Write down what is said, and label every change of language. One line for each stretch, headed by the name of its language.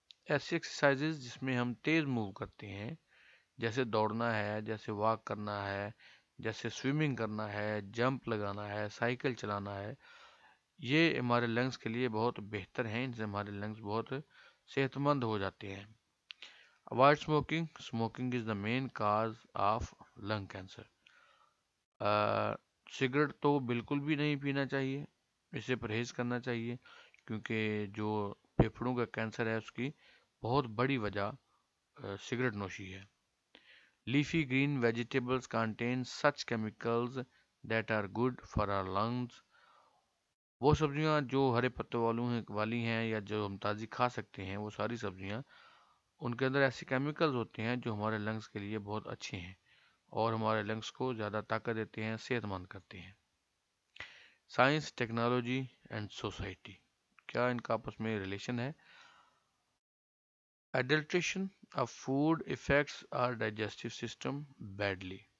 Urdu: ایسی ایکسرسائزز جس میں ہم تیز موو کرتے ہیں، جیسے دوڑنا ہے، جیسے واک کرنا ہے، جیسے سوئمنگ کرنا ہے، جمپ لگانا ہے، سائیکل چلانا ہے، یہ ہمارے لنگس کے لیے بہت بہتر ہیں. ان سے ہمارے لنگس بہت صحت مند ہو جاتے ہیں.
English: Avoid smoking. Smoking is the main cause of lung cancer.
Urdu: Cigarette تو بالکل بھی نہیں پینا چاہیے، اسے پرہیز کرنا چاہیے، کیونکہ جو پھیپھڑوں کا کینسر ہے اس کی بہت بڑی وجہ سگریٹ نوشی ہے.
English: Leafy green vegetables contain such chemicals that are good for our lungs.
Urdu: وہ سبزیاں جو ہرے پتوں والی ہیں یا جو ہم تازی کھا سکتے ہیں، وہ ساری سبزیاں ان کے اندر ایسے کیمیکلز ہوتے ہیں جو ہمارے لنگس کے لیے بہت اچھے ہیں اور ہمارے لنگس کو زیادہ طاقت دیتے ہیں، صحت مند کرتے ہیں. سائنس، ٹیکنالوجی اینڈ سوسائٹی، کیا ان کا آپس میں ریلیشن ہے؟
English: Adulteration of food affects our digestive system badly.